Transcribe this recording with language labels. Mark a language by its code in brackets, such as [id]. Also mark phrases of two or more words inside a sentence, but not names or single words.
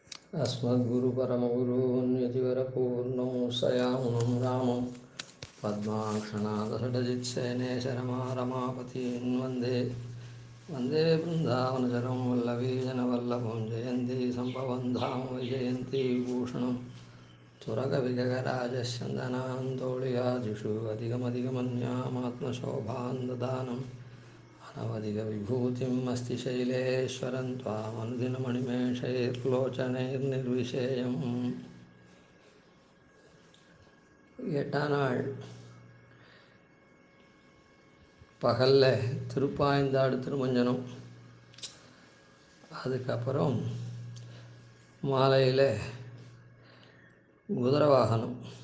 [sa] अस्मद्गुरुपरमगुरून् यतिवरपूर्णं सयामुनं रामं पद्माक्षणादषडजित्सेनेशरमारमापतीन् वन्दे वन्दे बृन्दावनचरं वल्लवीजनवल्लभं जयन्ती सम्भवं धाम वैजयन्ती विभूषणं सुरकविजयराजश्चन्दनान्तोळियादिषु अधिकमधिकमन्यामात्मशोभां ददानम् अनवधिकविभूतिम् अस्ति शैलेश्वरं त्वामनुदिनमणिमेषैर्लोचनैर्निर्विशेयम् [ta] எட்டாம் நாள் பகலில் திருப்பாய்ந்தாடு திருமஞ்சனம், அதுக்கப்புறம் மாலையில் குதிரை வாகனம்.